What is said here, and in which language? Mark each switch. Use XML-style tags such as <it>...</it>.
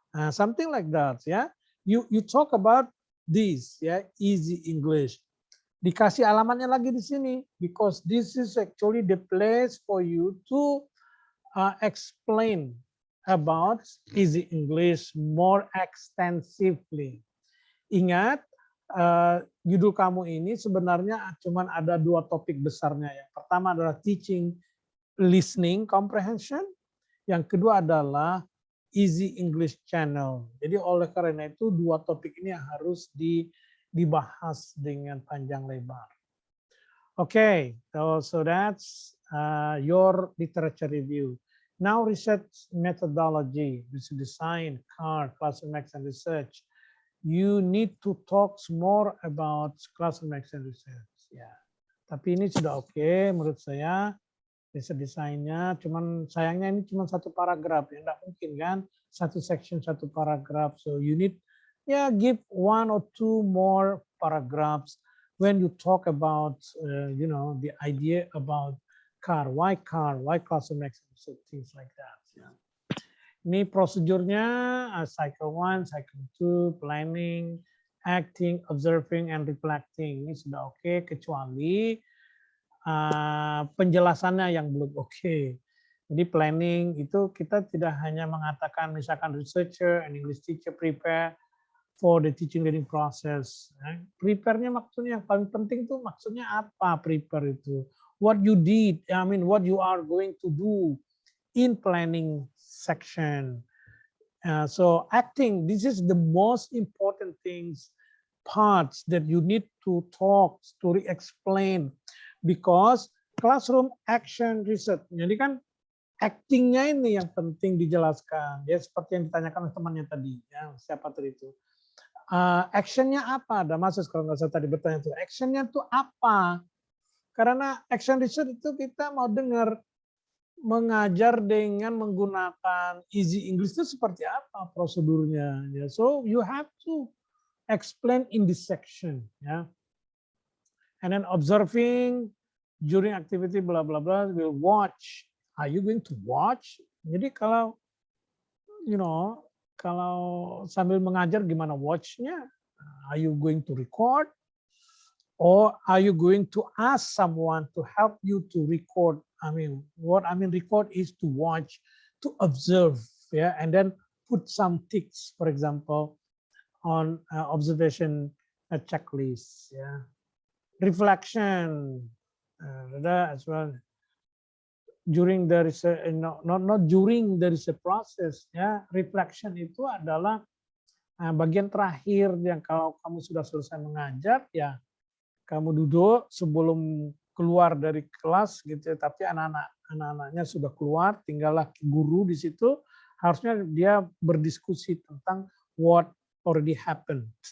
<en>Something like that, yeah. You talk about this, yeah, easy English.</en> <id>Dikasih alamatnya lagi di sini,</id> <en>because this is actually the place for you to explain about easy English more extensively.</en> <id>Ingat, judul kamu ini sebenarnya cuma ada dua topik besarnya. Yang pertama adalah teaching listening comprehension, yang kedua adalah easy English channel. Jadi oleh karena itu dua topik ini harus dibahas dengan panjang lebar.</id> <en>Okay, so that's your literature review. Now research methodology, research design, CAR, classroom action research. You need to talk more about classroom action research.</en> <id>Ya, tapi ini sudah oke menurut saya. Research desainnya, cuman sayangnya ini cuma satu paragraf, ya enggak mungkin kan satu section satu paragraf.</id> <en>So you need give 1 or 2 more paragraphs when you talk about the idea about CAR, why classroom action, things like that.</en> <id>Yeah. Ini prosedurnya cycle 1, cycle 2, planning, acting, observing, and reflecting. Ini sudah oke, kecuali penjelasannya yang belum oke. Jadi planning itu kita tidak hanya mengatakan misalkan</id> <en>researcher and English teacher prepare for the teaching learning process.</en> <id>Prepare-nya maksudnya yang paling penting tuh maksudnya apa prepare itu?</id> <en>What you did, I mean what you are going to do in planning section. So acting, this is the most important things, parts that you need to talk, to explain, because classroom action research.</en> <id>Jadi kan actingnya ini yang penting dijelaskan. Ya seperti yang ditanyakan oleh temannya tadi, ya siapa tadi itu. Actionnya apa? Ada Mas kalau nggak salah tadi bertanya itu. Actionnya itu apa? Karena action research itu kita mau dengar mengajar dengan menggunakan easy English itu seperti apa prosedurnya.</id> <en>Ya, so you have to explain in this section. Ya. And then observing during activity blah blah blah, we'll watch. Are you going to watch?</en> <id>Jadi kalau kalau sambil mengajar gimana watch-nya?</id> <en>Are you going to record? Or are you going to ask someone to help you to record? I mean, what I mean record is to watch, to observe, yeah, and then put some ticks, for example, on observation checklist, yeah. Reflection, as well. during the research, not during the research process, ya.</en> <id>Reflection itu adalah bagian terakhir yang kalau kamu sudah selesai mengajar, ya kamu duduk sebelum keluar dari kelas gitu, tapi anak-anaknya sudah keluar, tinggallah guru di situ, harusnya dia berdiskusi tentang</id> <en>what already happened.</en>